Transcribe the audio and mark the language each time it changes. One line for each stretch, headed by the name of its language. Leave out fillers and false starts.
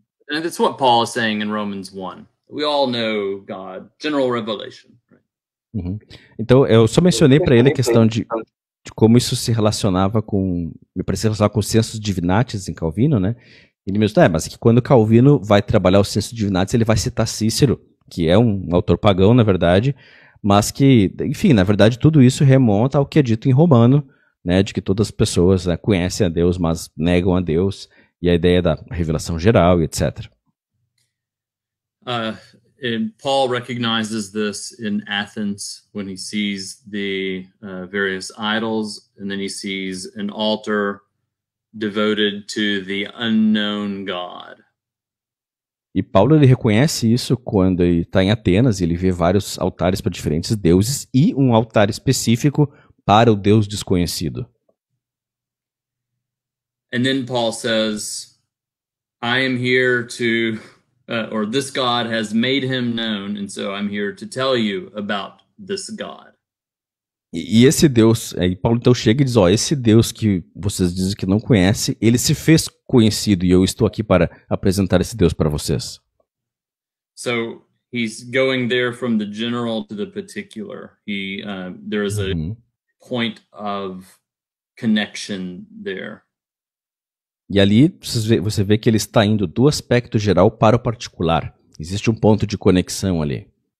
English: And it's what Paul is saying in Romans 1. We all know God, general revelation. Right?
Portuguese: Então, eu só mencionei para ele a questão de como isso se relacionava com, me parecia relacionar com o sensus divinatis em Calvino, né? Ele mesmo, mas que quando Calvino vai trabalhar o sensus divinatis, ele vai citar Cícero, que é um autor pagão, na verdade, mas que, enfim, na verdade, tudo isso remonta ao que é dito em Romano, né, de que todas as pessoas conhecem a Deus, mas negam a Deus, e a ideia da revelação geral, e etc.
English: And Paul recognizes this in Athens when he sees the various idols, and then he sees an altar devoted to the unknown God.
Portuguese: E Paulo ele reconhece isso quando ele está em Atenas e ele vê vários altares para diferentes deuses e um altar específico para o Deus desconhecido.
English: And then Paul says, I am here to, or this God has made him known, and so I'm here to tell you about this God.
Portuguese: E esse Deus, aí Paulo então chega e diz, esse Deus que vocês dizem que não conhece, ele se fez conhecido e eu estou aqui para apresentar esse Deus para vocês.
English: So he's going there from the general to the particular. There is a point of connection there.
Portuguese: E ali você vê que ele está indo do aspecto geral para o particular. Existe um ponto de conexão ali.